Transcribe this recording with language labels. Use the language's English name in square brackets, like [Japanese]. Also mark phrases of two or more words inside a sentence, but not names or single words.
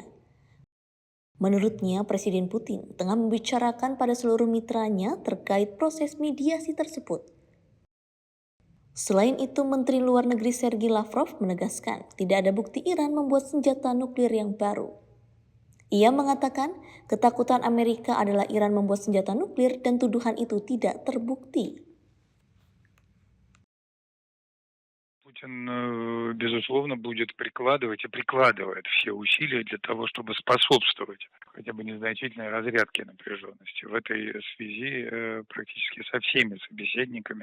[Indonesian] Menurutnya, Presiden Putin tengah membicarakan pada seluruh mitranya terkait proses mediasi tersebut. Selain itu, Menteri Luar Negeri Sergei Lavrov menegaskan tidak ada bukti Iran membuat senjata nuklir yang baru. Ia mengatakan ketakutan Amerika adalah Iran membuat senjata nuklir dan tuduhan itu tidak terbukti. [Russian] Путин, безусловно, будет прикладывать и прикладывает все усилия для того, чтобы способствовать хотя бы незначительной разрядке напряженности. В этой связи практически со всеми собеседниками.